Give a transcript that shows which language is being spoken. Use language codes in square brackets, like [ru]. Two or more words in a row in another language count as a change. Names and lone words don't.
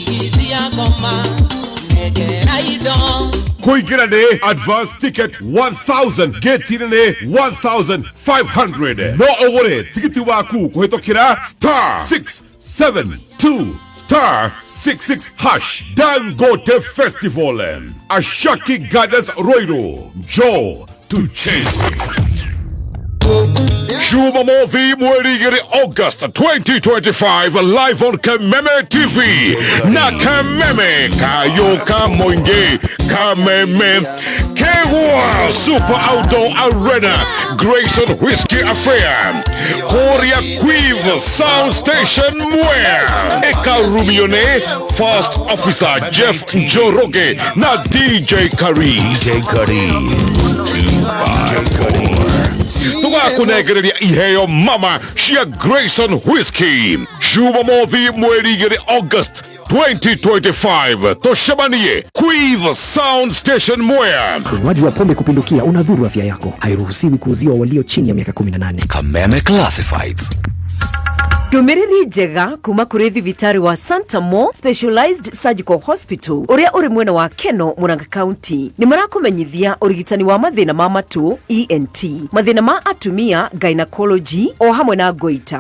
[ki] Kuingira ne [en] advance ticket [ki] 1000 gate ne 1500 no ogore tikiti waku kuhitokira *672*66# Dangote Festival Ashaki Gardens Royal Joe to chase Jumamothi mweri August 2025 [en] live on Kameme TV [ki] na Kameme kayoka mwingi Kameme Kewa Super Outdoor Arena Grayson Whiskey Affair Korea Quive Sound Station Mwea Eka Rumione First Officer Jeff Njoroge na DJ Kariz tugakunegereria iheo mama cia Grayson Whiskey Jumamothi mweri August 2025 toshemanie Quive Sound Station Mwea. [sw] Unywaji wa pombe kupindukia unadhuru afya yako. Hairuhusiwi kuuziwa walio chini ya miaka 18. Kameme Classifieds. [ki] Ndumiriri njega kuma kuri thibitari wa Santa Mo Specialized Surgical Hospital uria uri mwena wa Keno Murang'a County ni marakumenyithia urigitani wa mathina ma matu ENT, mathina ma atumia gynecology o hamwe na goita.